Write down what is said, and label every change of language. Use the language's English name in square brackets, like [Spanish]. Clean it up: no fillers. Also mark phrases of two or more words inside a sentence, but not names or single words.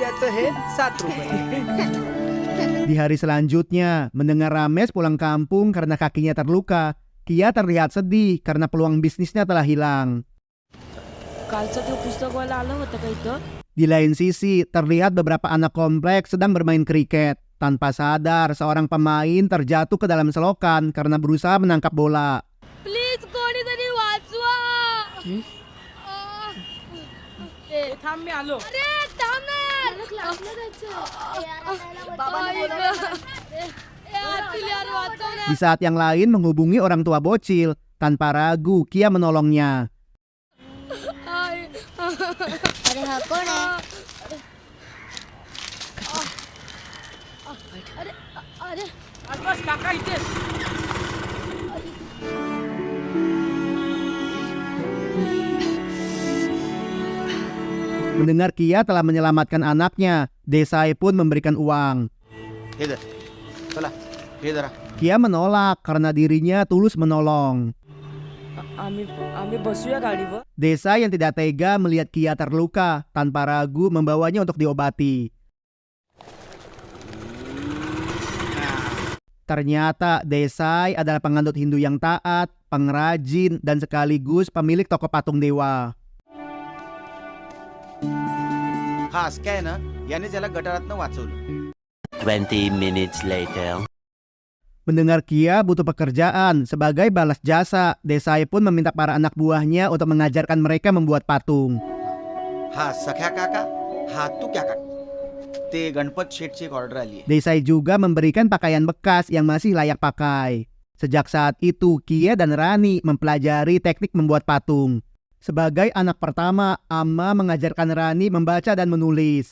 [Indonesian] Di hari selanjutnya, mendengar Rames pulang kampung karena kakinya terluka, Kia terlihat sedih karena peluang bisnisnya telah hilang. Di lain sisi, terlihat beberapa anak kompleks sedang bermain kriket. Tanpa sadar, seorang pemain terjatuh ke dalam selokan karena berusaha menangkap bola. [Marathi] प्लीज कोणीतरी वाचवा. अरे थांब ना यार. [Indonesian] Di saat yang lain menghubungi orang tua bocil, tanpa ragu Kia menolongnya. [Marathi] अरे हा कोण आहे? अरे अरे [Indonesian] Mendengar Kia telah menyelamatkan anaknya, Desai pun memberikan uang. [Hindi] इधर चला इधर आ. [Indonesian] Kia menolak karena dirinya tulus menolong. [Marathi] आम्ही बसूया गाडीवर. [Indonesian] Desa yang tidak tega melihat Kia terluka, tanpa ragu membawanya untuk diobati. Ternyata Desai adalah penganut Hindu yang taat, pengrajin, dan sekaligus pemilik toko patung dewa. [Marathi] हा असं काय ना याने त्याला गटारातनं वाचवलं. [English] 20 minutes later. [Indonesian] Mendengar Kia butuh pekerjaan, sebagai balas jasa, Desai pun meminta para anak buahnya untuk mengajarkan mereka membuat patung. [Marathi] हा सख्या काका हा तू क्या काका ते गणपत शेठची एक ऑर्डर आली आहे. [Indonesian] Desai juga memberikan pakaian bekas yang masih layak pakai. Sejak saat itu, Kia dan Rani mempelajari teknik membuat patung. Sebagai anak pertama, Amma mengajarkan Rani membaca dan menulis.